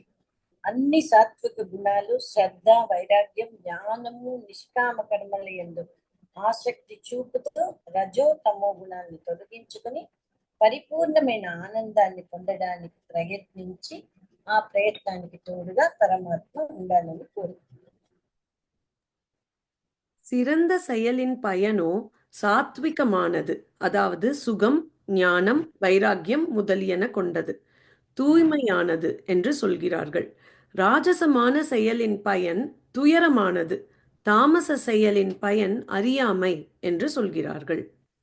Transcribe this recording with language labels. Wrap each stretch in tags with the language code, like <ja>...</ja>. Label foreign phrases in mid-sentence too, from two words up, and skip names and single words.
<te>అన్ని సాత్విక గుణాలు, శ్రద్ధ, వైరాగ్యం, జ్ఞానము, నిష్కామ కర్మల యందు ఆసక్తి చూపుతూ రజో తమో గుణాన్ని తొలగించుకుని పరిపూర్ణమైన ఆనందాన్ని పొందడానికి ప్రయత్నించి ఆ ప్రయత్నానికి తోడుగా పరమాత్మ ఉండాలని కోరుకుంటున్నాను.</te> <ta>சிறந்த செயலின் பயனோ சாத்விகமானது, அதாவது சுகம், ஞானம், வைராக்கியம் முதலியன கொண்டது, தூய்மையானது என்று சொல்கிறார்கள். ராஜசமான செயலின் பயன் துயரமானது, தாமச செயலின் பயன் அறியாமை என்று சொல்கிறார்கள்.</ta>